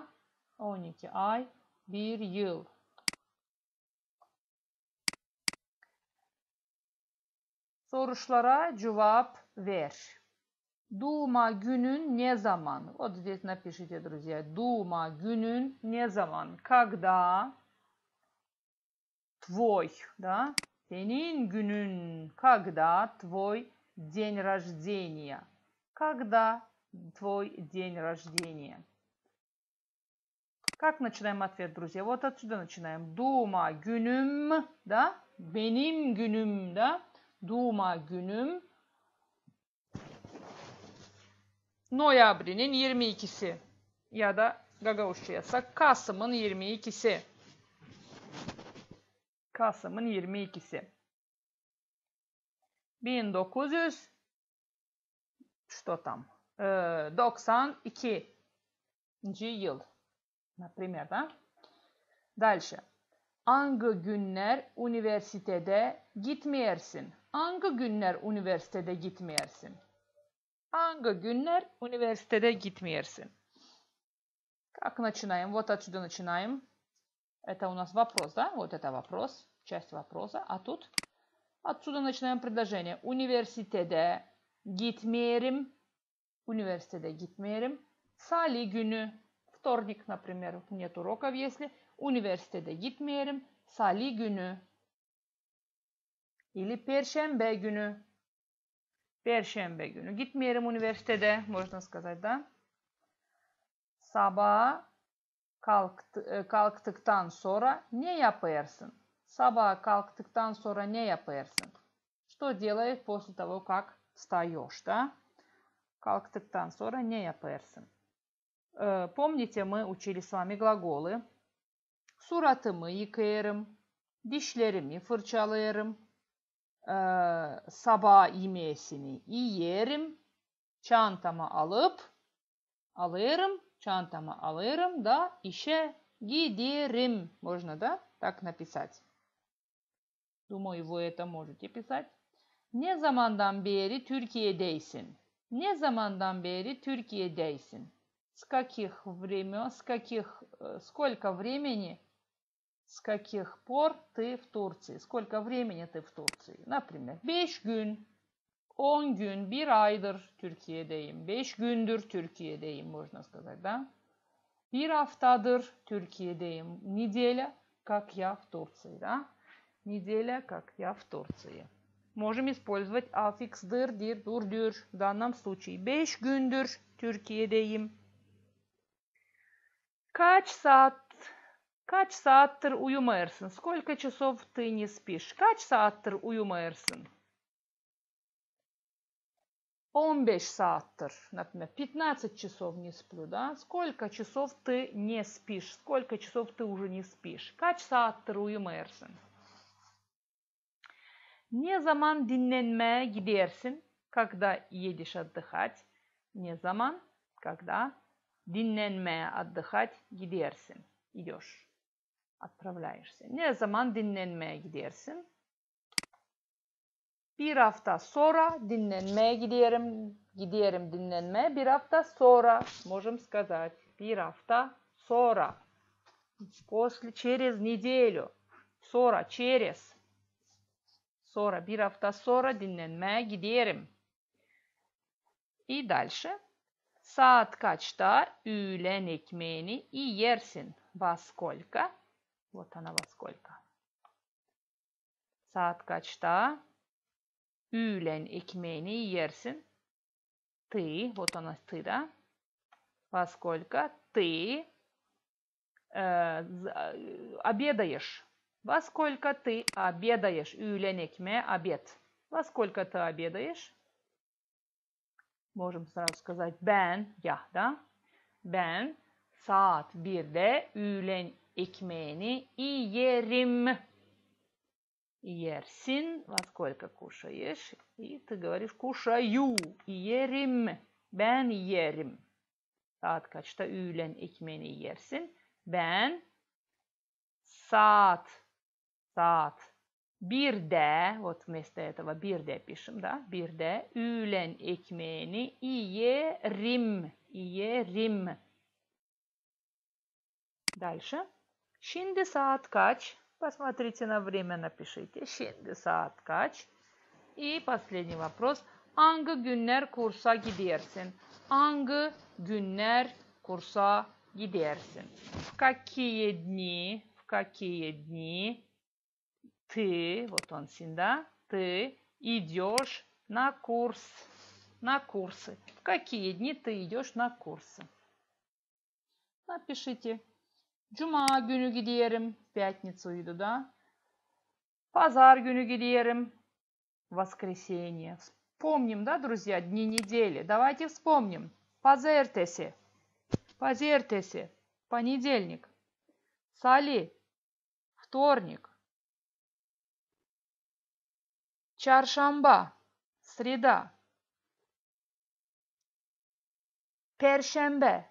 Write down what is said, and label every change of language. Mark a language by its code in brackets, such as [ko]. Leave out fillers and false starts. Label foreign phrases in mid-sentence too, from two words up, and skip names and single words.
[gag] 12 ay, 1 yıl. Soruşlara cevap ver. Doğma günün ne zaman? [ru] Вот здесь напишите, друзья. [gag] Doğma günün ne zaman? [ru] Когда твой, да? [gag] Senin günün. [ru] Когда твой день рождения? Когда твой день рождения? Как начинаем ответ, друзья? Вот отсюда начинаем. [gag] Doğma günüm, да? Benim günüm, да? Doğma günüm. Noyabrinin 22'si ya da Gagavuzca yazsak Kasım'ın 22'si. Kasım'ın 22'si. [ru] 1900 что там? [gag] 92. Yıl. [ru] Например, да? Dальше. [gag] Hangi günler üniversitede gitmeyersin? Hangi günler üniversitede gitmeyersin? Hangi günler üniversitede gitmeyersin? [ru] Как начинаем? Вот отсюда начинаем. Это у нас вопрос, да? Вот это вопрос, часть вопроса. А тут отсюда начинаем предложение. [gag] Üniversitede gitmeyerim. Üniversitede gitmeyerim. Salı günü. [ru] Вторник, например. Нет уроков, если. [gag] Üniversitede gitmeyerim. Salı günü. или Perşembe günü. Perşembe günü. Gitmeyelim üniversitede, [ru] можно сказать, да? [gag] Sabah kalktıktan sonra ne yaparsın? Sabah kalktıktan sonra ne yaparsın? [ru] Что делаешь после того, как встаешь, да? Kalktıktan sonra ne yaparsın? Помните, мы учили с вами глаголы. [gag] Suratımı yıkayarım, dişlerimi fırçalayarım, sabah yemesini yerim, çantamı alırım da işe giderim. [ru] Можно, да? Так написать. Думаю, вы это можете писать. [gag] Ne zamandan beri Türkiye'deysin? Ne zamandan beri Türkiye'deysin? [ru] С каких времен, сколько времени, с каких пор ты в Турции? Сколько времени ты в Турции? [gag] Например, 5 gün, 10 gün, bir aydır Türkiye'deyim. 5 gündür Türkiye'deyim, [ru] можно сказать, да? [gag] Bir haftadır Türkiye'deyim. [ru] Неделя, как я в Турции, да? Неделя, как я в Турции. Можем использовать аффикс-дыр, дир, дур-дюр. В данном случае [gag] 5 gündür Türkiye'deyim. Kaç saattir uyumarsın? [ru] Сколько часов ты не спишь? [gag] Kaç saattir uyumarsın? 15 saattir. [ru] Например, 15 часов не сплю, да? Сколько часов ты не спишь? Сколько часов ты уже не спишь? [gag] Kaç saattir uyumarsın? Ne zaman dinlenmeye gidersin? [ru] Когда едешь отдыхать? [gag] Не zaman, [ru] когда dinlenmeye отдыхать gidersin. Идешь. Отправляешься. [gag] Ne zaman dinlenmeye gidersin? Bir hafta sonra dinlenmeye giderim dinlenmeye. Bir hafta sonra. [ru] Можем сказать. [gag] Bir hafta sonra. [ru] Через неделю. Sonra, через. [gag] Sonra, bir hafta sonra dinlenmeye giderim. [ru] И дальше. [gag] Saat kaçta öğlen ekmeğini yersin? [ru] Во сколько? Вот она во сколько. [gag] Saat kaçta öğlen ekmeğini yersin? [ru] Ты, вот она ты, да? Во сколько ты обедаешь? Во сколько ты обедаешь? [gag] Öğlen ekmeği, [ru] обед. Во сколько ты обедаешь? Можем сразу сказать ben, я, да? [gag] Ben saat 1'de öğlen ekmeğini yerim. Yersin. [ru] Во сколько кушаешь? И ты говоришь кушаю. [gag] Yerim. Ben yerim. Saat kaçta öğlen ekmeğini yersin? Ben saat 1'de, [ru] вот вместо этого 1'de пишем, да? [gag] 1'de öğlen ekmeğini yerim. Дальше. Şimdi saat kaç? [ru] Посмотрите на время, напишите. [gag] Şimdi saat kaç? [ru] И последний вопрос. [gag] Hangi günler kursa gidersin? Hangi günler kursa gidersin? [ru] В какие дни ты, вот он сюда, ты идешь на курсы. В какие дни ты идешь на курсы? Напишите. [gag] Cuma günü giderim. [ru] Пятницу, да? [gag] Пазар günü giderim. [ru] Воскресенье. Вспомним, да, друзья, дни недели. Давайте вспомним. [gag] Pazartesi. Понедельник. Salı. Вторник. Çarşamba. [ru] Среда. Perşembe.